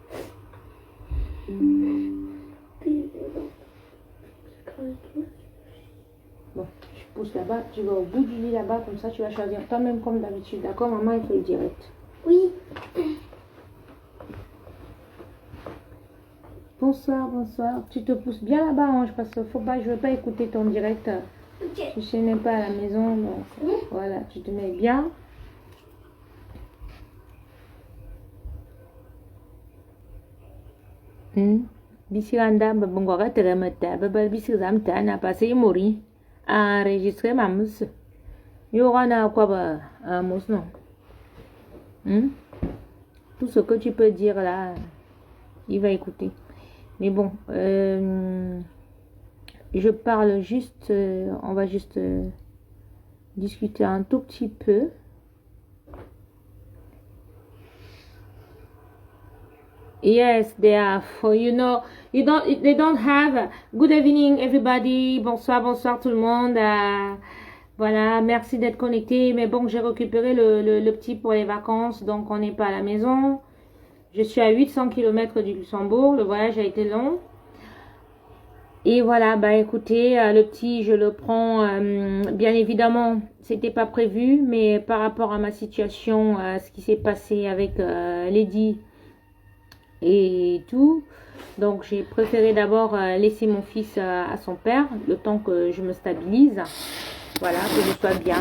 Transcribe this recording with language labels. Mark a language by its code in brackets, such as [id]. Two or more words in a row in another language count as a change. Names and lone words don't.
[fr] Bon, je pousse là-bas, tu vas au bout du lit là-bas, comme ça tu vas choisir toi-même comme d'habitude, d'accord? Maman, il fait le direct. Oui. Bonsoir, bonsoir. Tu te pousses bien là-bas, Ange, parce que je veux pas écouter ton direct. Ok. Je sais même pas à la maison, donc voilà, tu te mets bien. Bisiranda, babungora teramata, babal bisiram tana, passé mori. Enregistrer ma mousse. Il y aura quoi, un mousse, non? Tout ce que tu peux dire là, il va écouter. Mais bon, je parle juste, on va juste discuter un tout petit peu. [en] Yes, they are for, you know, they don't have, good evening everybody, [fr] bonsoir, bonsoir tout le monde, voilà, merci d'être connecté, mais bon, j'ai récupéré le petit pour les vacances, donc on n'est pas à la maison. Je suis à 800 km du Luxembourg, le voyage a été long. Et voilà, bah écoutez, le petit, je le prends, bien évidemment, c'était pas prévu, mais par rapport à ma situation, ce qui s'est passé avec Lady et tout, donc j'ai préféré d'abord laisser mon fils à son père, le temps que je me stabilise, voilà, que je sois bien.